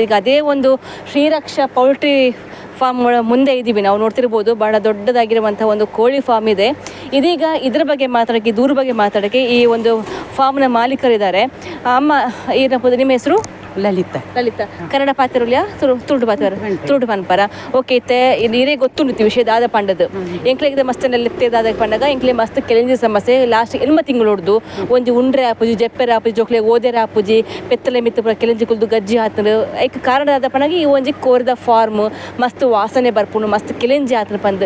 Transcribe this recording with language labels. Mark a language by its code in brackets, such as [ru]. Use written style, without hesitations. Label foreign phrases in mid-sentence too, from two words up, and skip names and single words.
[kn] ಈಗ ಅದೇ ಒಂದು ಶ್ರೀರಕ್ಷಾ ಪೌಲ್ಟ್ರಿ ಫಾರ್ಮ್ ಮುಂದೆ ಇದ್ದೀವಿ ನಾವು, ನೋಡ್ತಿರ್ಬೋದು. ಭಾಳ ದೊಡ್ಡದಾಗಿರುವಂಥ ಒಂದು ಕೋಳಿ ಫಾರ್ಮ್ ಇದೆ. ಇದೀಗ ಇದರ ಬಗ್ಗೆ ಮಾತಾಡೋಕ್ಕೆ, ದೂರ ಬಗ್ಗೆ ಮಾತಾಡೋಕ್ಕೆ ಈ ಒಂದು ಫಾರ್ಮ್ನ ಮಾಲೀಕರಿದ್ದಾರೆ. ಅಮ್ಮ ಏನಪ್ಪ ನಿಮ್ಮ ಹೆಸರು? ಲಲಿತಾ. ಲಲಿತಾ. [tcy] ಕನ್ನಡ ಪಾತಿರಲ್ಯ ತುಳುಡು ಪಾತಿರ ತುಳುಡು ಪನ್ಪರ. ಓಕೆ, ಇತ್ತೆ ನೀರೇ ಗೊತ್ತುಂಡು ವಿಷಯ ದಾದ ಪಂಡದು ಎಂಕ್ಲೆಗೆ ಮಸ್ತನಲ್ಲಿ ದಾದ ಪಂಡಾಗ ಎಂಕ್ಲೆ ಮಸ್ತ್ ಕೆಲಂಜಿ ಸಮಸ್ಯೆ. ಲಾಸ್ಟ್ 8 ತಿಂಗಳು ಹೊಡ್ದು ಒಂಜಿ ಉಂಡ್ರೆ ಆಪುಜಿ, ಜೆಪ್ಪೆರ ಆಪುಜಿ, ಜೋಕ್ಲೆ ಓದೆರ ಆಪುಜಿ, ಪೆತ್ತಲೆ ಮಿತ್ತು ಕೆಲಂಜಿ ಕುಲ್ದು ಗಜ್ಜಿ ಹಾತನು ಐಕ್ ಕಾರಣ ಆದ ಪಂಡಾಗ ಈ ಒಂಜಿ ಕೋರಿದ ಫಾರ್ಮ್ ಮಸ್ತ್ ವಾಸನೆ ಬರ್ಪುಂಡು, ಮಸ್ತ್ ಕೆಲಂಜಿ ಆತನ ಪಂದು.